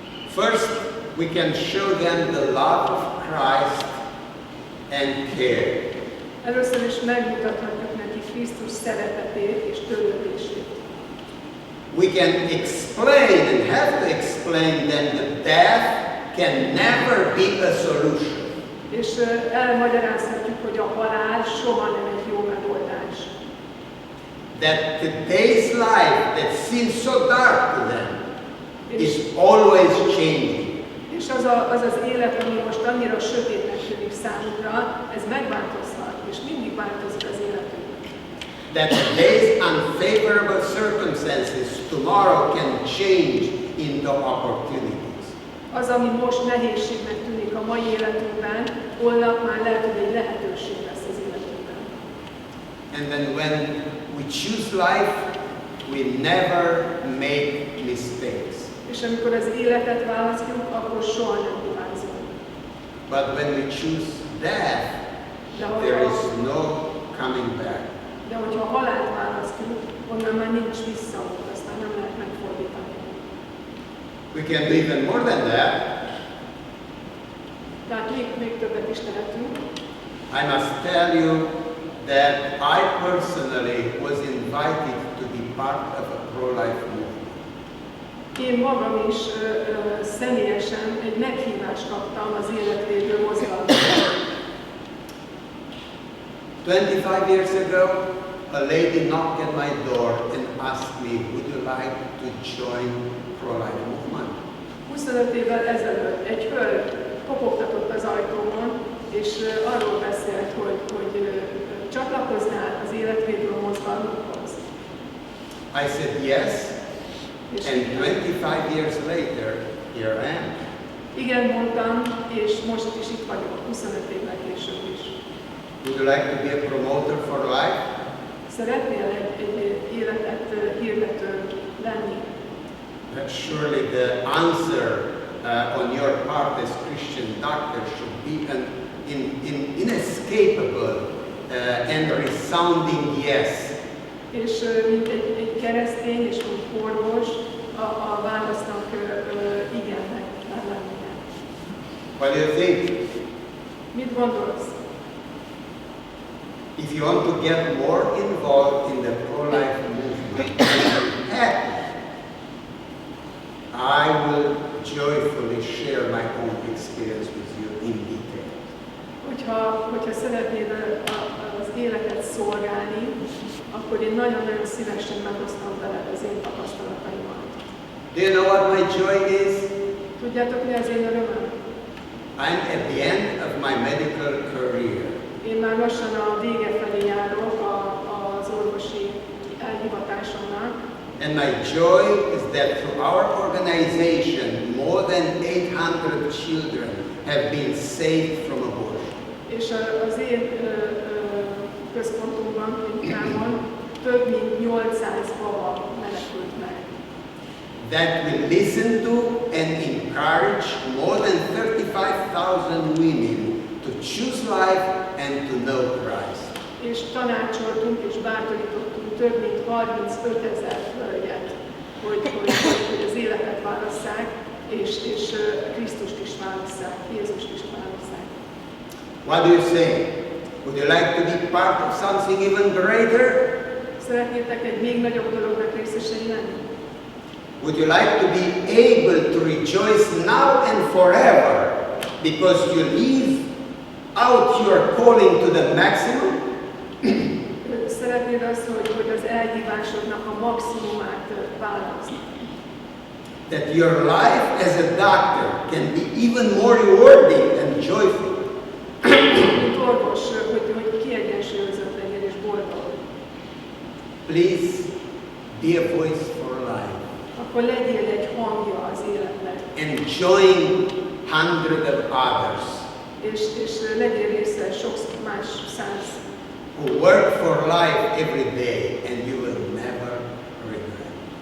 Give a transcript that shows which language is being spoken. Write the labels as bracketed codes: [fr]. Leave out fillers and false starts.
[en] First, we can show them the love of Christ and care. [hu] Először is megmutathatjuk neki Krisztus szeretetét és törődését. [en] We can explain and have to explain them that death can never be a solution. [hu] És elmagyarázhatjuk, hogy a halál soha nem egy jó megoldás. [en] That today's life that seems so dark to them is always changing. [hu] És az élet, ami most annyira sötétnek tűnik számukra, ez megváltozhat, és mindig változik az életünk. [en] That today's unfavorable circumstances tomorrow can change into opportunities. [hu] Az, ami most nehézségnek tűnik a mai életünkben, holnap már lehet, hogy egy lehetőség lesz az életünkben. [en] And then when we choose life, we never make mistakes. [hu] És amikor az életet választjuk, akkor soha nem hibázunk. [en] But when we choose death, there is no coming back. [hu] De hogyha halált választjuk, onnan már nincs visszaút, aztán nem lehet megfordítani. [en] We can do even more than that. [hu] Tehát még többet is tehetünk. [en] I must tell you that I personally was invited to be part of a pro-life movement. [hu] Én magam is személyesen egy meghívást kaptam az életvédő mozgalomra. [en] 25 years ago, a lady knocked at my door and asked me, would you like to join pro-life movement? [hu] 25 évvel ezelőtt egy hölgy kopogtatott az ajtómon, és arról beszélt, hogy csatlakoznál az életvédő mozgalomhoz. [en] I said yes, and 25 years later, here I am. [hu] Igen, mondtam, és most is itt vagyok, 25 évvel később is. [en] Would you like to be a promoter for life? [hu] Szeretnél egy életet hirdető lenni? [en] Surely the answer on your part as Christian doctor should be an inescapable and resounding yes. [hu] És mint egy keresztény és mint orvos, a válasznak igennek kell lennie. [en] What do you think? [hu] Mit gondolsz? [en] If you want to get more involved in the pro-life movement, I will joyfully share my own experience with you in detail. [hu] Hogyha szeretnéd az életet szolgálni, akkor én nagyon-nagyon szívesen megosztom veled az én tapasztalataimat. [en] Do you know what my joy is? [hu] Tudjátok, mi az én örömöm? [en] I'm at the end of my medical career. [hu] Én már lassan a vége felé járok az orvosi elhivatásomnak. [en] And my joy is that through our organization, more than 800 children have been saved from abortion. [hu] És az én központunkban, klinikámon több mint 800 baba menekült meg. [en] That we listen to and encourage more than 35,000 women to choose life and to know Christ. [hu] És tanácsoltunk és bátorítottunk több mint 35 000 hölgyet, hogy az életet válasszák, és Krisztust is válasszák, Jézust is válasszák. [en] What do you say? Would you like to be part of something even greater? [hu] Szeretnétek egy még nagyobb dolognak részesei lenni? [en] Would you like to be able to rejoice now and forever because you live out your calling to the maximum? [hu] szeretnéd azt, hogy az elhívásodnak a maximumát válaszd. [en] That your life as a doctor can be even more rewarding and joyful. [hu] Mint orvos, hogy kiegyensúlyozott legyen és boldog. [en] Please be a voice for life. [hu] Akkor legyél egy hangja az életnek. [en] And join hundreds of others [hu] És legyél része sok más száz. [en] who work for life every day and you will never regret.